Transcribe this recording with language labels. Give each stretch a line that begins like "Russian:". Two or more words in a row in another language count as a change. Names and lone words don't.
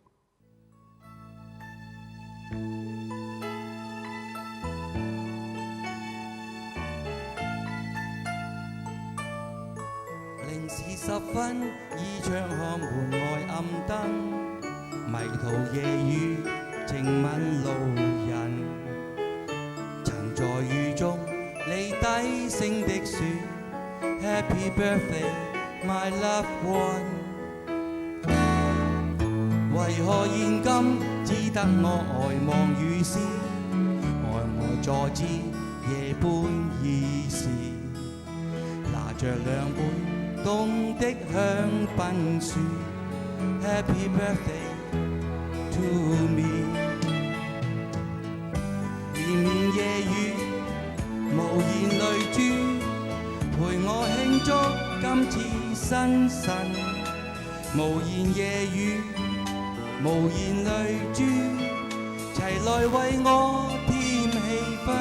Cantonese: 零時10分，倚窗看門外暗燈，迷途夜雨靜吻路人，曾在雨中你低聲的說
English: Happy birthday my loved one，
Cantonese: 為何現今只得我呆望雨絲，呆坐至夜半已時，拿着兩杯凍的香檳說
English: Happy birthday to me，
Cantonese: 綿綿夜雨無言淚珠，陪我慶祝今次新晨，無言夜雨無言淚珠，齊來為我添氣